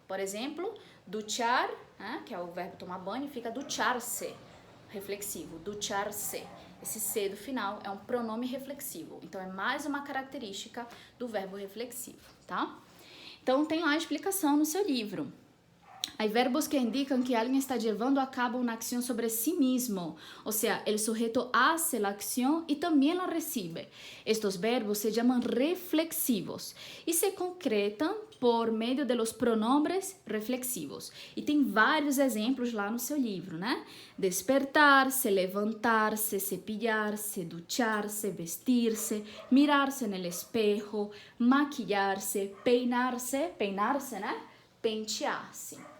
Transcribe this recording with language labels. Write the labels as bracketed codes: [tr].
[pt] Por exemplo, duchar, né, que é o verbo tomar banho, fica ducharse, reflexivo, ducharse. Esse C do final é um pronome reflexivo. Então, é mais uma característica do verbo reflexivo, tá? Então, tem lá a explicação no seu livro. [es] Hay verbos que indican que alguien está llevando a cabo una acción sobre sí mismo, o sea, el sujeto hace la acción y también la recibe. Estos verbos se llaman reflexivos y se concretan por meio de los pronombres reflexivos. [pt] E tem vários exemplos lá no seu livro, né? Despertar-se, levantar-se, cepillar-se, duchar-se, vestir-se, mirar-se no espejo, maquillar-se, peinar-se, né? Pentear-se.